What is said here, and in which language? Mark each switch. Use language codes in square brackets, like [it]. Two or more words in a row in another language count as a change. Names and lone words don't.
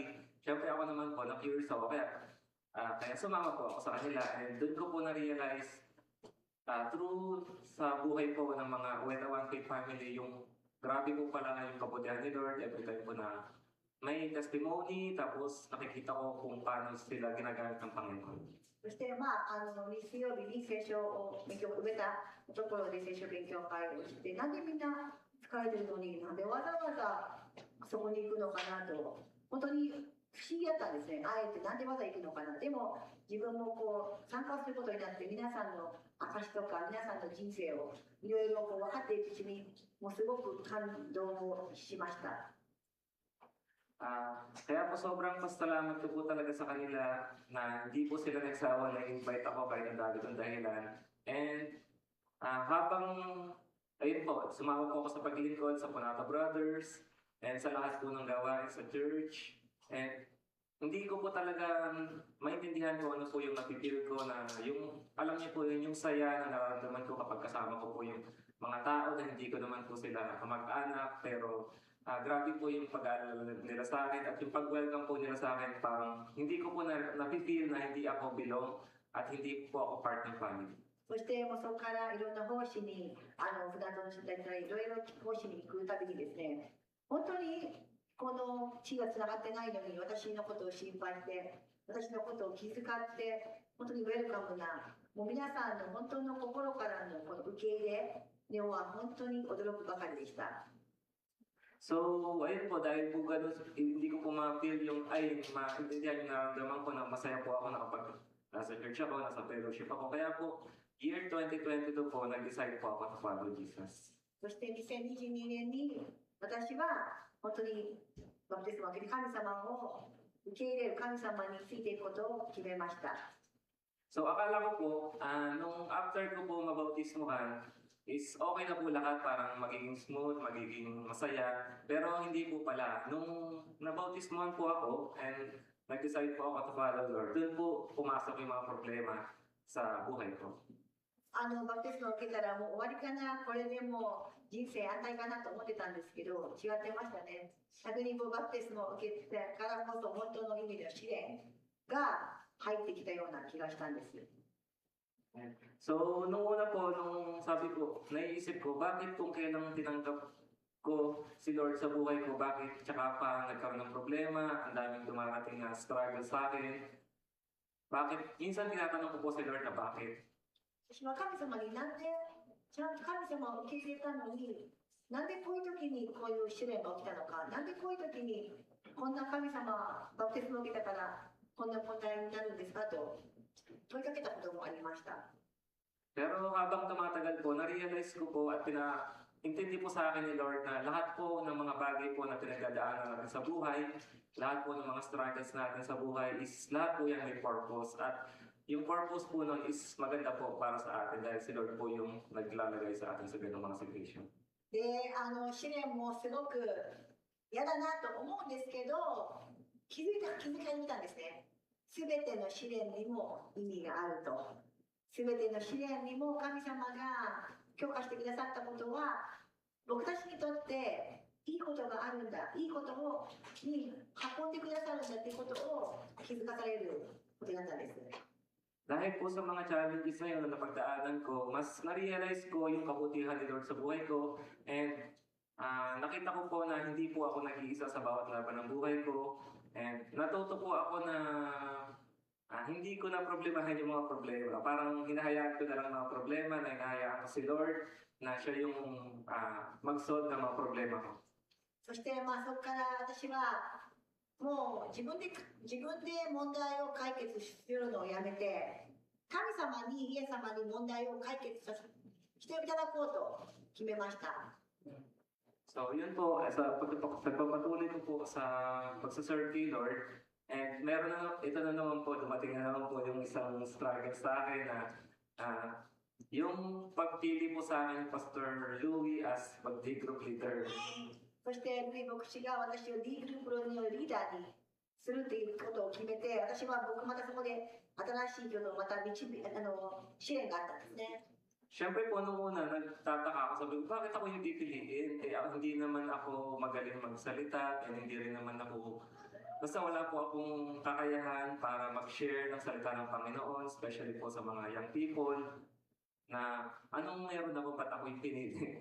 [tl] Siyempre ako naman po, na-curious ako, kaya sumama po ako sa kanila. And doon ko po na-realize, through sa buhay po ng mga Oweta 1K family, yung grabe po pala yung kabutihan ni Lord, [en] every time [tl] po na may testimony, tapos nakikita ko kung paano sila ginagamit ng Panginoon. [ja] そして、日曜日に聖書を勉強を埋めたところで聖書勉強会をして、なんでみんな疲れてるのに、なんでわざわざそこに行くのかなと、本当に不思議だったんですね。あえてなんでわざ行くのかな。でも自分も参加することになって、皆さんの証とか皆さんの人生をいろいろ分かっていくうちに、もうすごく感動をしました。 [tl] Kaya po sobrang pasalamat ko po talaga sa kanila na hindi po sila nagsawa na invite ako kahit ang dami kong dahilan. And habang, ayun po, sumama po ako sa paglingkod sa Panata Brothers and sa lahat po ng gawain sa church. And hindi ko po talaga maintindihan ko ano po yung napipil ko na yung, alam niyo po yun, yung saya na nararamdaman ko kapag kasama ko po yung mga tao na hindi ko naman po sila kamag-anak, pero grabe po yung pag-aalala nila sa akin at yung pag-welcome po nila sa akin, parang hindi ko po napipil na hindi ako belong at hindi po ako part ng family. [ja] そしてもうそこからいろんな奉仕に、普段の人たちがいろいろ奉仕に行くたびにですね、本当にこの血がつながってないのに私のことを心配して、私のことを気遣って、本当にウェルカムな、もう皆さんの本当の心からのこの受け入れには本当に驚くばかりでした。 [tl] So, ayun po, dahil po ganun, hindi ko po ma-feel yung, maintindihan yung nararamdaman ko na masaya po ako na kapag nasa church ako, nasa fellowship ako. Kaya po, year 2022 po, nag-decide po ako [en] to follow Jesus. [ja] そして2022年に私は本当にバプテスマを受けて神様を受け入れる神様についていくことを決めました。 [tl] So, akala ko po, nung after ko po mabautismohan, [en] is okay [tl] na po lahat, parang magiging smooth, magiging masaya. Pero hindi po pala. Nung nabautismohan po ako and nag-decide po ako [en] to follow Lord, [tl] doon po pumasok yung mga problema sa buhay ko. [ja] バプテスマを受けたらもう終わりかな、これでもう人生安泰かなと思ってたんですけど、違ってましたね。逆にバプテスマを受けてからこそ本当の意味での試練が入ってきたような気がしたんです。 [tl] So, nung una po, nung sabi ko, naiisip ko, bakit kung kailang tinanggap ko si Lord sa buhay ko, bakit tsaka pa nagkaroon ng problema, ang daming dumarating na struggle sa akin. Bakit? Minsan tinatanong ko po si Lord na bakit. [ja] 私は神様になんでちゃんと神様を受け入れたのに、なんでこういう時にこういう試練が起きたのか、なんでこういう時にこんな神様バプテスマを受けたからこんな問題になるんですかと問いかけたこともありました。 [tl] Pero habang tumatagal po, na-realize ko po at intindi po sa akin ni Lord na lahat po ng mga bagay po na pinagdadaanan natin sa buhay, lahat po ng mga struggles natin sa buhay is lahat po yan may purpose. At yung purpose po nun is maganda po para sa atin dahil si Lord po yung naglalagay sa atin sa ganung mga situation. [ja] で、試練もすごく嫌だなと思うんですけど、気づかれたんですね。すべての試練にも意味があると。すべての試練にも神様が許可してくださったことは、僕たちにとっていいことがあるんだ、いいことに運んでくださるんだっていうことを気づかされることだったんです。 [tl] Dahil po sa mga challenges na yun na napagdaanan ko, mas na-realize ko yung kabutihan ni Lord sa buhay ko. And nakita ko po na hindi po ako nag-iisa sa bawat laban ng buhay ko. And natuto po ako na hindi ko na problemahan yung mga problema. Parang hinahayaan ko na lang mga problema, na hinahayaan ko si Lord na siya yung mag-solve ng mga problema ko. [ja] そしてそこから私はもう自分で問題を解決するのをやめて、神様に、イエス様に問題を解決していただこうと決めました。 [tl] So, yun po, sa pagpapatuloy ko po sa pagsaserve kay Lord, and ito na naman po, dumating na naman po yung isang struggle sa akin na yung pagpili po sa akin, Pastor Louie as mag- [en] D group leader. [ja] そしてルイ牧師が私を D グループのリーダーにするということを決めて、僕またそこで新しい世のまた試練があったんですね。 [tl] Siyempre po, nung una, nagtataka ako, sabi ko, bakit ako hindi piliin? Hindi naman ako magaling magsalita, and hindi rin naman ako, basta wala po akong kakayahan para mag-share ng salita ng Panginoon, especially po sa mga [en] young people, [tl] na anong meron ako, ba't ako yung pinili?